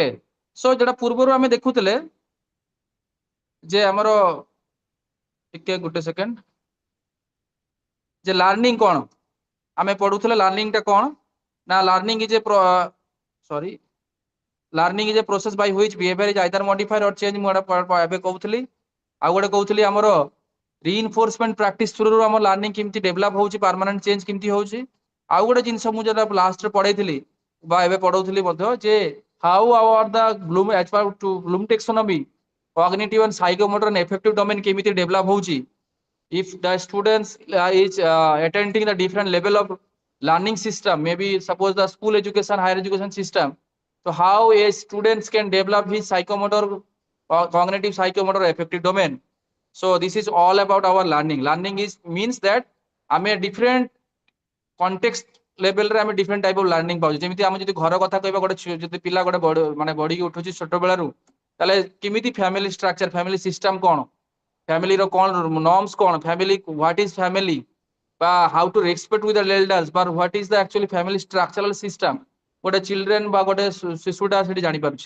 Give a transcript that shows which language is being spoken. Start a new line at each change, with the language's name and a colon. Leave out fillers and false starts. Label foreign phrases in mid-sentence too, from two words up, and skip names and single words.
Odia: ସୋ ଯେଟା ପୂର୍ବରୁ ଆମେ ଦେଖୁଥିଲେ ଯେ ଆମର ଟିକେ ଗୋଟେ ସେକେଣ୍ଡ, ଯେ ଲର୍ନିଂ କଣ ଆମେ ପଢୁଥିଲେ, ଲର୍ନିଂ ଟା କଣ ନା
English: learning is a sorry learning is a process by which behavior is either modified or change.
Odia: ମୁଁ ଏବେ କହୁଥିଲି। ଆଉ ଗୋଟେ କହୁଥିଲି ଆମର
English: reinforcement practice
Odia: ଥ୍ରୁ ଆମ ଲର୍ନିଂ କେମିତି ଡେଭଲପ ହଉଛି,
English: permanent change
Odia: କେମିତି ହଉଛି। ଆଉ ଗୋଟେ ଜିନିଷ ମୁଁ ଯେଟା ଲାଷ୍ଟରେ ପଢେଇଥିଲି ବା ଏବେ ପଢଉଥିଲି ମଧ୍ୟ, ଯେ
English: how our the Bloom as per to Bloom taxonomy cognitive and psychomotor and affective domain
Odia: କେମିତି ଡେଭଲପ ହଉଛି।
English: If the students is attending the different level of learning system, maybe suppose the school education, higher education system, so how a students can develop his psychomotor, cognitive, psychomotor, affective domain. So this is all about our learning. Learning is means that ଆମେ different context level
Odia: ରେ ଆମେ
English: different type of learning ପାଉଛୁ।
Odia: ଯେମିତି ଆମେ ଯଦି ଘର କଥା କହିବା, ଗୋଟେ ଯଦି ପିଲା ଗୋଟେ ମାନେ ବଢିକି ଉଠୁଛି ଛୋଟ ବେଳାରୁ, ତାହେଲେ କେମିତି
English: family structure, family system
Odia: କଣ, ଫ୍ୟାମିଲିର କଣ ନର୍ମସ୍ କଣ,
English: family what is family,
Odia: বা
English: how to respect with the elders,
Odia: ବା
English: what is the actually family structural system,
Odia: ଗୋଟେ ଚିଲଡ୍ରେନ ବା ଗୋଟେ ଶିଶୁଟା ସେଠି ଜାଣିପାରୁଛି।